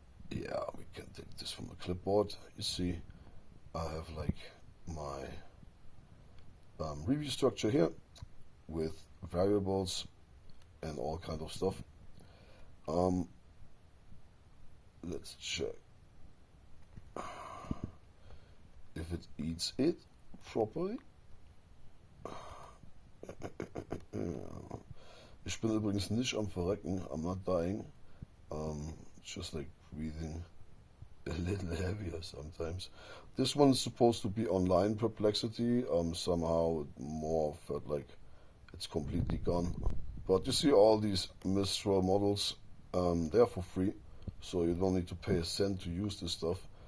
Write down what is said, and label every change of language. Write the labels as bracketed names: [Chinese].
[English] Yeah, we can take this from the clipboard. You see, I have like my review structure here with variables and all kind of stuff. Let's check if it eats it properly. [German] Ich bin übrigens nicht am Verrecken, [English] I'm not dying. just like breathing a little heavier sometimes. This one's supposed to be online perplexity. Somehow it more felt like it's completely gone. But you see all these Mistral models, they're for free, so you don't need to pay a cent to use this stuff.